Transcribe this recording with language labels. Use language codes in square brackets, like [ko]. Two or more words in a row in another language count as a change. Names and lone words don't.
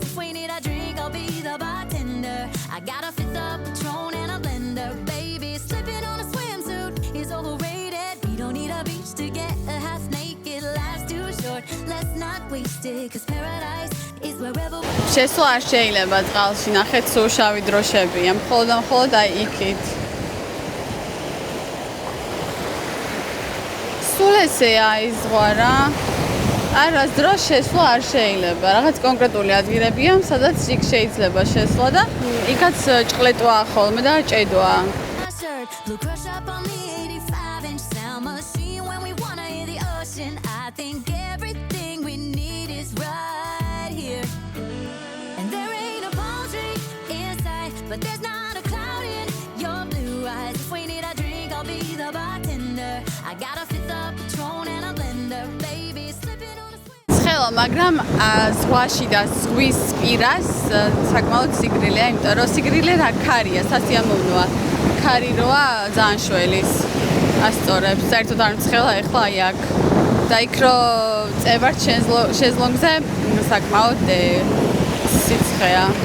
[en] If we need a drink, I'll be the bartender. I got a fifth of Patron and a blender, baby. Slipping on a swimsuit is overrated. We don't need a beach to get a half naked. Life's too short, let's not waste it. Cause paradise is wherever we go. [ka] შესვლა არ შეიძლება წყალში, ნახეთ სულ შავი დროშებია, მხოლოდ აი იქით. სულ ესეა ის ზღვა რა. არას დროს შესვლა არ შეიძლება. რაღაც კონკრეტული ადგილებია, სადაც იქ შეიძლება შესვლა და იქაც ჭყლეტვაა ხოლმე და ჭედვა. [en] Blue crush up on the 85-inch sound machine when we wanna hear the ocean. I think everything we need is right here. And there ain't a palm tree in sight, but there's not a cloud in your blue eyes. If we need a drink, I'll be the bartender. I got a fifth of Patron and a blender, baby. Slipping on a swim. [ka] ცხელა, მაგრამ ზღვაში და ზღვის პირას საკმაოდ სიგრილეა, იმიტომ რომ სიგრილე რა ქარია, სასიამოვნოა. ქარი როა ძალიან შველის ასწორებს. საერთოდ არ მცხელა ეხლა აი აქ. და იქ რო წევართ შეზლონგზე საკმაოდ სიცხეა.